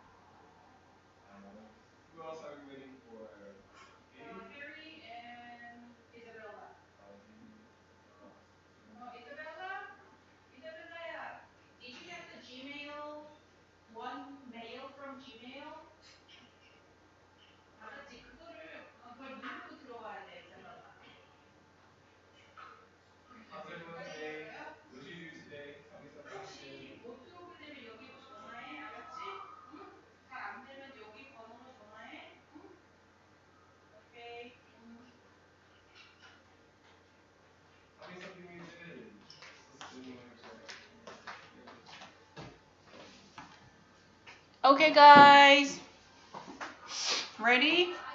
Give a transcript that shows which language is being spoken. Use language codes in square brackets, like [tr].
[en] Who else are we waiting for? Katie? Harry and Isabella. Audie, Isabella. Oh, Isabella? Isabella, did you get the Gmail, one mail from Gmail? [ko] 알았지? 그걸 누르고 들어와야 돼, 이사벨라. [en] How's everyone today? What did you do today? Tell me something you [ko] 혹시 [en] did. [ko] 못 들어오게 되면 여기로 전화해, 알았지? 응? 잘 안 되면 여기 번호로 전화해, 응? [en] 오케이, Tell me something you did. Just listening when you're talking. Okay, guys, ready?